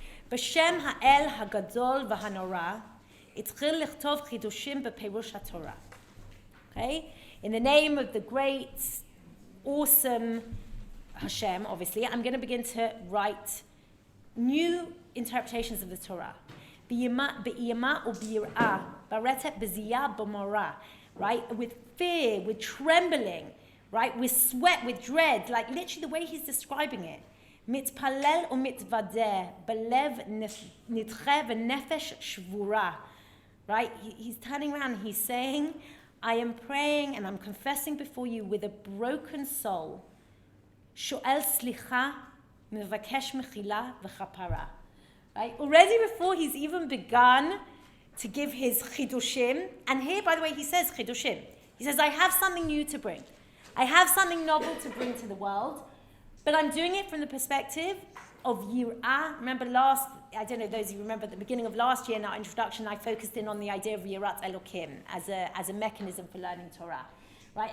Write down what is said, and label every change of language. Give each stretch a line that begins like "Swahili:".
Hebrew: בשם האל הגדול והנורא, התחיל לכתוב חידושים בפירוש התורה.
English: Okay? In the name of the great, awesome Hashem, obviously, I'm going to begin to write new interpretations of the Torah.
Hebrew: B'yama u'b'yir'ah, baretet b'ziyah b'morah, right?
English: With fear, with trembling, right? With sweat, with dread, like literally the way he's describing it.
Hebrew: מתפלל ומתוודה, בלב נדחה ונפש שבורה.
English: Right? He's turning around and he's saying, I am praying and I'm confessing before you with a broken soul.
Hebrew: שואל סליחה, מבקש מחילה וכפרה.
English: Right? Already before he's even begun to give his chidushim, and here, by the way, he says chidushim. He says, I have something new to bring. I have something novel to bring to the world. But I'm doing it from the perspective of Yir'ah. Remember I don't know those of you remember at the beginning of last year in our introduction, I focused in on the idea of Yirat Elokim as a mechanism for learning Torah. Right?